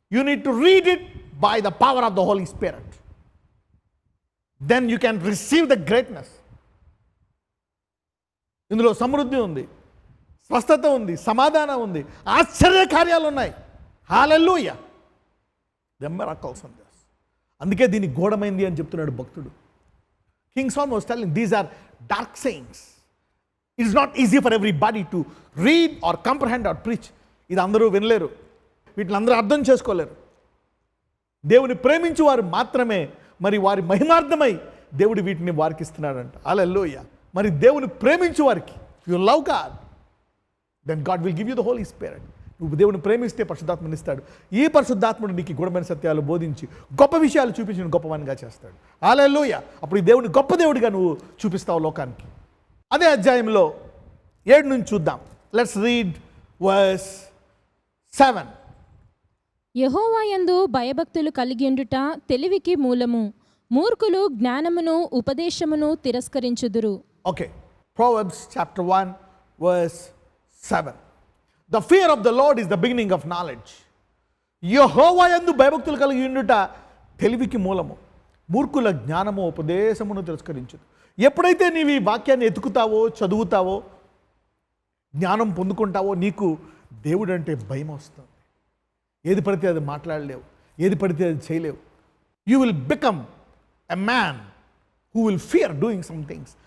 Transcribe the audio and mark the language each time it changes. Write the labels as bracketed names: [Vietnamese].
[English] You need to read it by the power of the Holy Spirit. Then you can receive the greatness. [Telugu] ఇందులో సమృద్ధి ఉంది, స్వస్థత ఉంది, సమాధానం ఉంది, ఆశ్చర్య కార్యాలు ఉన్నాయి. హల్లెలూయా. [English] The miracles on this. [Telugu] అందుకే దీన్ని గూఢమైంది అని చెప్తున్నాడు భక్తుడు. [English] King Solomon was telling these are dark sayings. It is not easy for everybody to read or comprehend or preach. [Telugu] ఇది అందరూ వినలేరు, వీటిని అందరూ అర్థం చేసుకోలేరు. దేవుని ప్రేమించు వారు మాత్రమే మరి వారి మహిమార్థమై దేవుడు వీటిని వారికి ఇస్తున్నాడంట. హల్లెలూయా. మరి దేవుని ప్రేమించు వారికి, [English] You love God, then God will give you the Holy Spirit. [Telugu] నువ్వు దేవుని ప్రేమిస్తే పరిశుద్ధాత్మని ఇస్తాడు. ఈ పరిశుద్ధాత్ముడు నీకు గూఢమైన సత్యాలు బోధించి గొప్ప విషయాలు చూపించి గొప్పవానిగా చేస్తాడు. హల్లెలూయా. అప్పుడు ఈ దేవుని గొప్ప దేవుడిగా నువ్వు చూపిస్తావు లోకానికి. అదే అధ్యాయంలో 7 నుంచి చూద్దాం. [English] Let's read verse 7. [Telugu] యెహోవా యందు భయభక్తులు కలిగియుండుట తెలివికి మూలము. మూర్ఖులు జ్ఞానమును ఉపదేశమును తిరస్కరించుదురు. [English] Okay. Proverbs chapter 1 verse 7. The fear of the Lord is the beginning of knowledge. [Telugu] యెహోవా యందు భయభక్తులు కలిగి ఉండుట తెలివికి మూలము. మూర్ఖుల జ్ఞానము ఉపదేశమును తిరస్కరించుదు. ఎప్పుడైతే నీవు ఈ వాక్యాన్ని ఎతుకుతావో, చదువుతావో, జ్ఞానం పొందుకుంటావో, నీకు దేవుడు అంటే భయం వస్తుంది. ఏది పడితే అది మాట్లాడలేవు, ఏది పడితే అది చేయలేవు. [English] You will become a man who will fear doing some things.